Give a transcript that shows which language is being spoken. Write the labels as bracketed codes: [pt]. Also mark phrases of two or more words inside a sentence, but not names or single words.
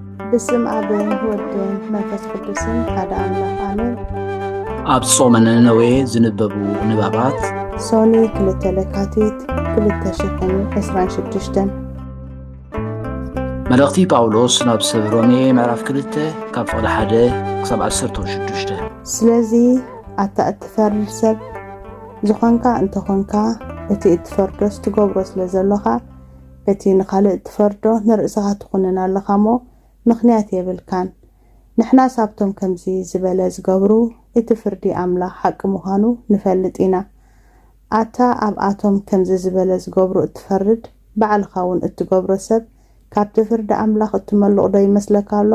[gez] በስመ ኣብ ወወልድ ወመንፈስ ቅዱስ ኣሓዱ ኣምላክ ኣሜን. [ti] ኣብ ጾመ ነነዌ ዝንበቡ ንባባት ሶኒ ክልተ ለካቲት 2026 መልእኽቲ ጳውሎስ ናብ ሰብ ሮሜ ምዕራፍ 2 ካብ ፍቕዲ 1 ክሳብ 16 ስለዚ ኣታ እትፈርድ ሰብ ዝኾንካ እንተኾንካ እቲ እትፈርዶስ ትገብሮ ስለ ዘለኻ እቲ ንኻልእ እትፈርዶ ንርእስኻ ትኹንን ኣለኻ እሞ ምኽንያት የብልካን። ንሕና ሳብቶም ከምዚ ዝበለ ዝገብሩ እቲ ፍርዲ ኣምላኽ ሓቂ ምዃኑ ንፈልጥ ኢና። ኣታ ኣብ ኣቶም ከምዚ ዝበለ ዝገብሩ እትፈርድ ባዕልኻ እውን እትገብሮ ሰብ ካብቲ ፍርዲ ኣምላኽ እትመልቕ ዶ ይመስለካ ኣሎ?